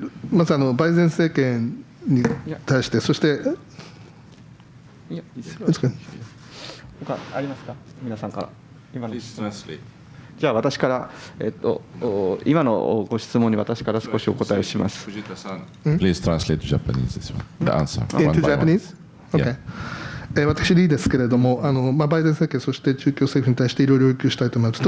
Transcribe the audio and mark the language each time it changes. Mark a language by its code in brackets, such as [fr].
[ja] まずバイデン政権に対して、そして、いや、いいですか。他ありますか、皆さんから。今の。じゃあ私から、今のご質問に私から少しお答えをします。 [en] Please translate to Japanese this one. The answer. To Japanese? Okay. [ja] 私リーですけれども、バイデン政権、そして中共政府に対していろいろ要求したいと思います。